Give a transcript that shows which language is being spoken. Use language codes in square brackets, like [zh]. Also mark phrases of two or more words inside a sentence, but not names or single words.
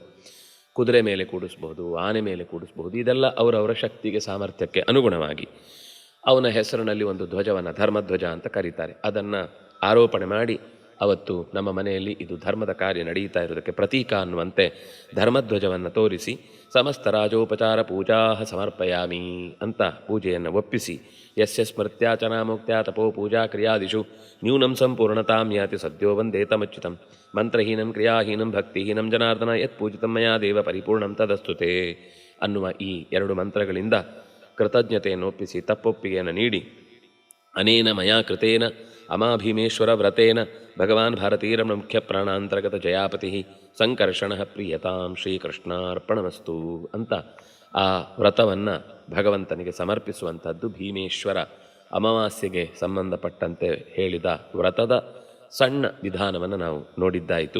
[kn] ಕುದುರೆ ಮೇಲೆ ಕೂಡಿಸ್ಬಹುದು, ಆನೆ ಮೇಲೆ ಕೂಡಿಸ್ಬಹುದು. ಇದೆಲ್ಲ ಅವರವರ ಶಕ್ತಿಗೆ ಸಾಮರ್ಥ್ಯಕ್ಕೆ ಅನುಗುಣವಾಗಿ ಅವನ ಹೆಸರಿನಲ್ಲಿ ಒಂದು ಧ್ವಜವನ್ನು ಧರ್ಮಧ್ವಜ ಅಂತ ಕರೀತಾರೆ, ಅದನ್ನು ಆರೋಪಣೆ ಮಾಡಿ ಅವತ್ತು ನಮ್ಮ ಮನೆಯಲ್ಲಿ ಇದು ಧರ್ಮದ ಕಾರ್ಯ ನಡೀತಾ ಇರೋದಕ್ಕೆ ಪ್ರತೀಕ ಅನ್ನುವಂತೆ ಧರ್ಮಧ್ವಜವನ್ನು ತೋರಿಸಿ [sa] ಸಮಸ್ತ ರಾಜೋಪಚಾರ ಪೂಜಾ ಸಮರ್ಪಯಾಮಿ [kn] ಅಂತ ಪೂಜೆಯನ್ನು ಒಪ್ಪಿಸಿ [sa] ಯಸ್ಯ ಸ್ಮೃತ್ಯಾಚನಾ ಮುಕ್ತ್ಯಾ ತಪೋ ಪೂಜಾ ಕ್ರಿಯಾದಿಷು ನ್ಯೂನಂ ಸಂಪೂರ್ಣತಾಂ ಯಾತಿ ಸದ್ಯೋ ವಂದೇತಮಚ್ಯುತಂ ಮಂತ್ರಹೀನಂ ಕ್ರಿಯಾಹೀನಂ ಭಕ್ತಿಹೀನಂ ಜನಾರ್ದನ ಯತ್ ಪೂಜಿತಂ ಮಯಾ ದೇವ ಪರಿಪೂರ್ಣಂ ತದಸ್ತುತೆ [kn] ಅನ್ನುವ ಈ 2 ಮಂತ್ರಗಳಿಂದ ಕೃತಜ್ಞತೆಯನ್ನು ಒಪ್ಪಿಸಿ ತಪ್ಪೊಪ್ಪಿಗೆಯನ್ನು ನೀಡಿ [sa] ಅನೇನ ಮಯಾ ಕೃತೇನ ಅಮಾಭೀಮೇಶ್ವರ ವ್ರತೇನ ಭಗವಾನ್ ಭಾರತೀರಮಣ ಮುಖ್ಯ ಪ್ರಾಣಾಂತರ್ಗತ ಜಯಾಪತಿ ಸಂಕರ್ಷಣ ಪ್ರಿಯತಾಂ ಶ್ರೀಕೃಷ್ಣಾರ್ಪಣಮಸ್ತು [kn] ಅಂತ ಆ ವ್ರತವನ್ನು ಭಗವಂತನಿಗೆ ಸಮರ್ಪಿಸುವಂಥದ್ದು ಭೀಮೇಶ್ವರ ಅಮಾವಾಸ್ಯೆಗೆ ಸಂಬಂಧಪಟ್ಟಂತೆ ಹೇಳಿದ ವ್ರತದ ಸಣ್ಣ ವಿಧಾನವನ್ನು ನಾವು ನೋಡಿದ್ದಾಯಿತು.